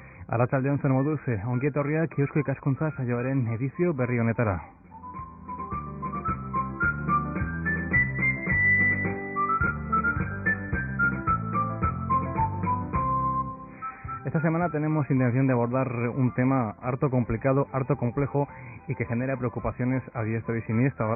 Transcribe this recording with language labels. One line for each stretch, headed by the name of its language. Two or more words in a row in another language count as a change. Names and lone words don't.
Basque: Arratsaldeon zen moduz, ongi etorriak Eusko Ikaskuntza saioaren edizio berri honetara.
Spanish: Esta semana tenemos intención de abordar un tema harto complicado, harto complejo y que genera preocupaciones a diestro y siniestro.